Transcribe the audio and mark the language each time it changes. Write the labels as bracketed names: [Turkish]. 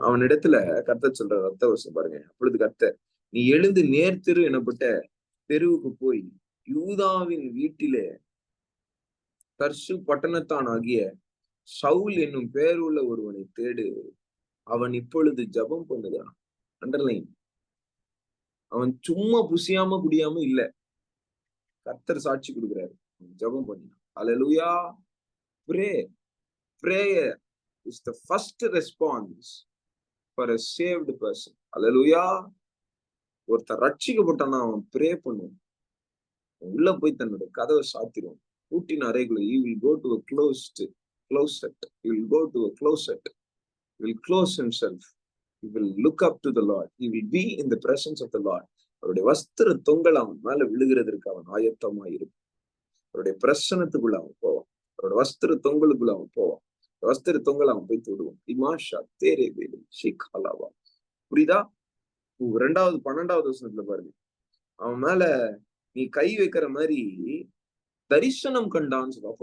[Tamil] அவனிடத்துல கர்த்தர் சொல்ற அர்த்தவசம் பாருங்க. அப்பொழுது கர்த்தர், நீ எழுந்து நேர்த்திரு எனப்பட்ட தெருவுக்கு போய் யூதாவின் வீட்டிலே தர்சு பட்டணத்தான் ஆகிய சவுல் என்னும் பெயருள்ள ஒருவனை தேடு. அவன் இப்பொழுது ஜெபம் பண்ணுகிறான். அண்டர்லைன், அவன் சும்மா புசியாம குடியாம இல்ல, கர்த்தர் சாட்சி கொடுக்கிறாரு, ஜெபம் பண்ணினான். அல்லேலூயா. [English] Prayer is the first response for a saved person. [Tamil] அல்லேலூயா. ஒருத்தர் ரட்சிக்கப்பட்டானா அவன் ப்ரே பண்ணுவான். உள்ள போய் தன்னுடைய கதவை சாத்திடுவான். பூட்டின அறைக்குள்ள [English] he will go to a closet. He will go to a closet. He will close himself. He will look up to the Lord. He will be in the presence of the Lord. [Tamil] அவருடைய வஸ்திர தொங்கல் அவன் மேல விழுகிறதற்கு அவன் ஆயத்தமா இருக்கும். அவருடைய பிரசனத்துக்குள்ள அவன் போவான். அவருடைய வஸ்திர தொங்கலுக்குள்ள அவன் போவான். வஸ்திர தொங்கல் அவன் போய் தொடுவான். இமாஷா தேரே வேலு ஷிகாலாவா. புரியுதா? 2வது 12வது வசனத்துல பாருங்க, அவன் மேல நீ கை வைக்கிற மாதிரி தரிசனம் கண்டான்னு சொல்ல.